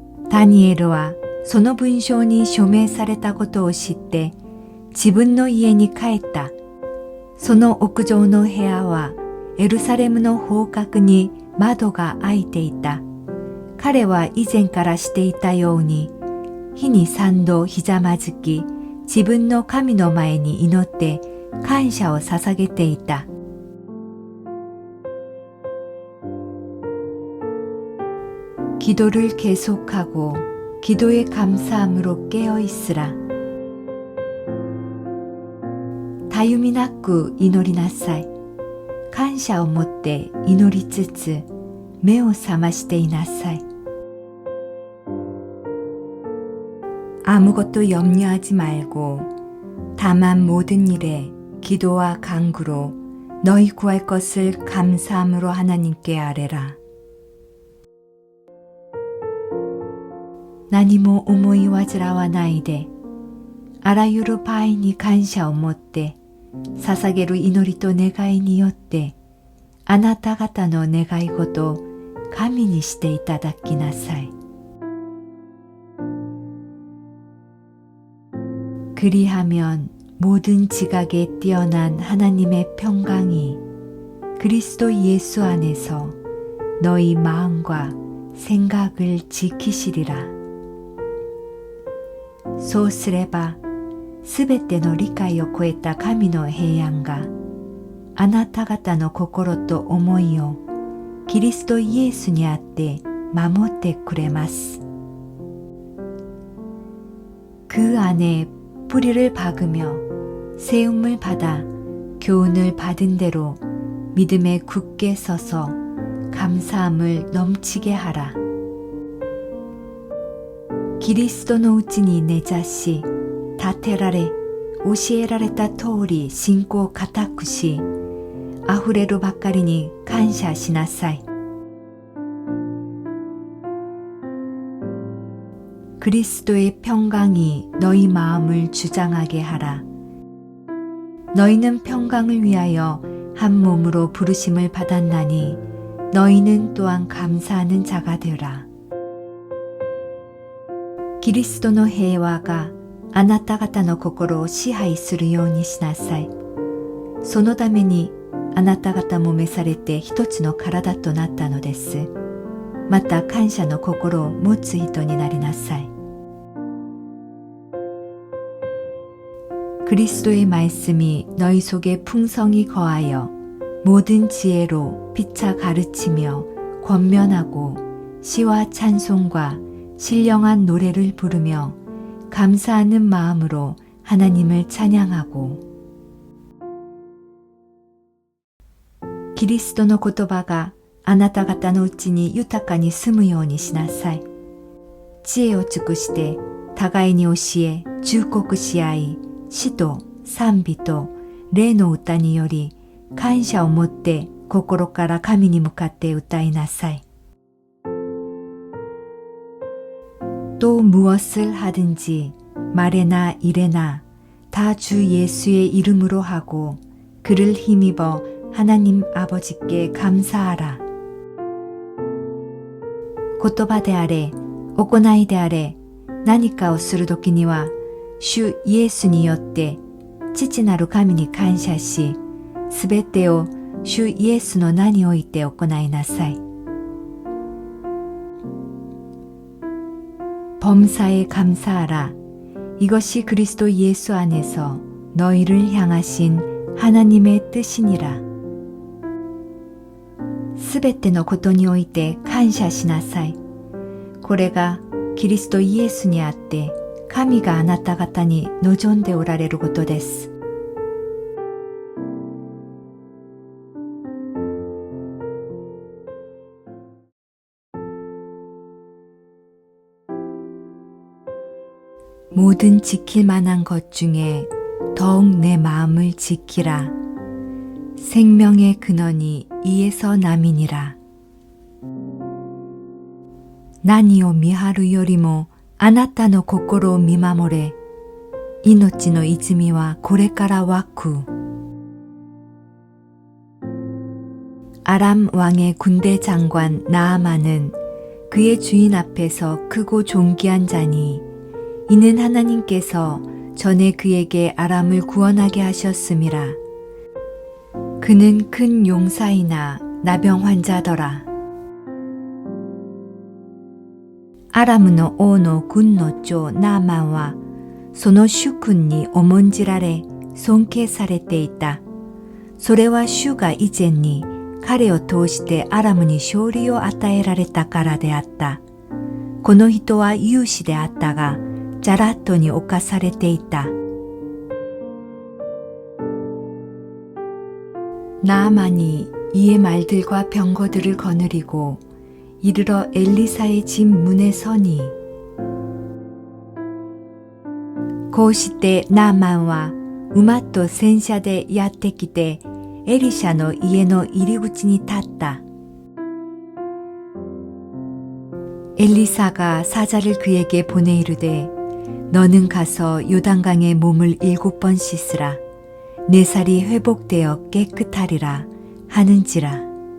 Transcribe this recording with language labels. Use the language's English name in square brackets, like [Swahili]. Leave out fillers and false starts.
[Korean] 다니엘은 [Japanese] その文章に署名されたことを知って自分の家に帰った。その屋上の部屋はエルサレムの方角に窓が開いていた。彼は以前からしていたように日に3度ひざまずき、自分の神の前に祈って感謝を捧げていた。 [Korean] 기도를 계속하고 기도에 감사함으로 깨어있으라. [Japanese] 다윭이なく祈りなさい。感謝を持って祈りつつ目を覚ましていなさい。 [Korean] 아무것도 염려하지 말고 다만 모든 일에 기도와 간구로 너희 구할 것을 감사함으로 하나님께 아뢰라. [Japanese] 何も思い煩わないで、あらゆる場合に感謝を持って、捧げる祈りと願いによって、あなた方の願い事を神にしていただきなさい。 [Korean] 그리하면 모든 지각에 뛰어난 하나님의 평강이 그리스도 예수 안에서 너희 마음과 생각을 지키시리라. [Japanese] そうすれば、すべての理解を超えた神の平安が、あなた方の心と思いをキリストイエスにあって守ってくれます。 [Korean] 그 안에 뿌리를 박으며 세움을 받아 교훈을 받은 대로 믿음에 굳게 서서 감사함을 넘치게 하라. [Japanese] キリストのうちに根ざし、立てられ、教えられた通り信仰を固くし、あふれるばかりに感謝しなさい。 [Korean] 그리스도의 평강이 너희 마음을 주장하게 하라. 너희는 평강을 위하여 한 몸으로 부르심을 받았나니 너희는 또한 감사하는 자가 되라. [Japanese] キリストの平和があなた方の心を支配するようにしなさい。そのためにあなた方も召されて一つの体となったのです。また感謝の心を持つ人になりなさい。 [Korean] 그리스도의 말씀이 너희 속에 풍성히 거하여 모든 지혜로 피차 가르치며 권면하고 시와 찬송과 신령한 노래를 부르며 감사하는 마음으로 하나님을 찬양하고 [Japanese] キリストの言葉があなた方のうちに豊かに住むようにしなさい。知恵を尽くして互いに教え忠告し合い、詩と賛美と霊の歌により感謝を持って心から神に向かって歌いなさい。 [Korean] 또 무엇을 하든지 말에나 일에나 다 주 예수의 이름으로 하고 그를 힘입어 하나님 아버지께 감사하라. [Japanese] 言葉であれ、行いであれ、何かをするときには、主イエスによって父なる神に感謝し、すべてを主イエスの名において行いなさい。 [Korean] 범사에 감사하라. 이것이 그리스도 예수 안에서 너희를 향하신 하나님의 뜻이니라. [Japanese] すべてのことにおいて感謝しなさい。これがキリストイエスにあって神があなた方に望んでおられることです。 [Korean] 모든 지킬 만한 것 중에 더욱 내 마음을 지키라. 생명의 근원이 이에서 남이니라. [Japanese] 何を見張るよりもあなたの心を見守れ。命の泉はこれから湧く。 [Korean] 아람 왕의 군대 장관 나아만은 그의 주인 앞에서 크고 존귀한 자니 이는 하나님께서 전에 그에게 아람을 구원하게 하셨음이라. 그는 큰 용사이나 나병 환자더라. [Japanese] アラムの王の軍の長ナーマンはその主君に重んじられ尊敬されていた。それは主が以前に彼を通してアラムに勝利を与えられたからであった。この人は勇士であったが、ジャラットに侵されていた。 [Korean] 나아만이 이의 말들과 병거들을 거느리고 이르러 엘리사의 집 문에 서니 [Japanese] こうしてナーマンは馬と戦車でやってきてエリシャの家の入り口に立った。 [Korean] 엘리사가 사자를 그에게 보내 이르되 너는 가서 요단강에 몸을 7번 씻으라. 내 살이 회복되어 깨끗하리라 하는지라.